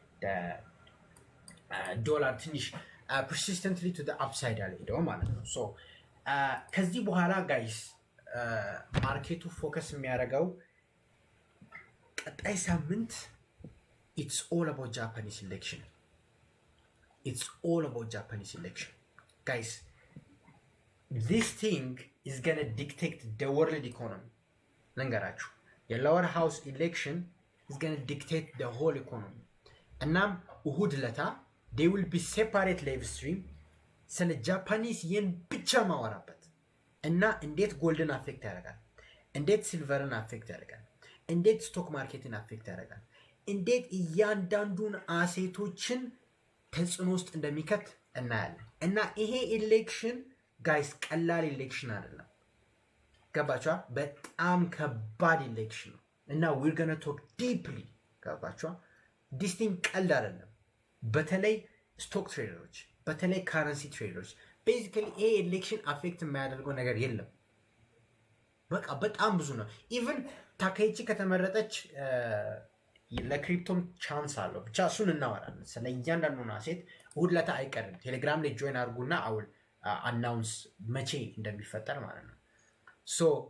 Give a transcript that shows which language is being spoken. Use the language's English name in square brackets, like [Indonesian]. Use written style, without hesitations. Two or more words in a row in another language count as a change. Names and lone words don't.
[Amharic] ዶላር ትንሽ [English] persistently to upside [Amharic] አልሄደው ማለት ነው። ሶ ከዚህ በኋላ ጋይስ ማርኬቱ ፎከስ የሚያደርገው ቀጣይ ሳምንት [English] it's all about Japanese election it's all about Japanese election guys this thing is gonna dictate the world economy ልንገራችሁ Lower House election is gonna dictate the whole economy [Amharic] እናም እሁድ ለታ [English] they will be separate live stream [Amharic] ስለ [English] Japanese yen [Amharic] ብቻ ማወራበት እና እንዴት ጎልድን አፌክት ያደርጋል እንዴት ሲልቨርን አፌክት ያደርጋል እንዴት ስቶክ ማርኬትን አፌክት ያደርጋል እንዴት እያንዳንዱን አሴቶችን ተጽዕኖ ውስጥ እንደሚከት እናያለን እና ይሄ ኢሌክሽን ጋይስ ቀላል ኢሌክሽን አይደለም ገባችኋ በጣም ከባድ ኢሌክሽን ነው እና [English] we're gonna talk deeply [Amharic] ገባችኋ [English] this thing [Amharic] ቀልድ አይደለም በተለይ [English] stock traders [Amharic] በተለይ [English] currency traders [Amharic] ቤዚካሊ ይሄ ኢሌክሽን አፌክት የሚያደርገው ነገር የለም በቃ በጣም ብዙ ነው ኢቭን ታካይቺ ከተመረጠች ለክሪፕቶም ቻንስ አለው ብቻ እሱን እናወራለን ስለ እያንዳንዱ አሴት እሁድ ለታ አይቀርም ቴሌግራም ላይ ጆይን አድርጉና [English] I'll announce [Amharic] መቼ እንደሚፈጠር ማለት ነው ሶ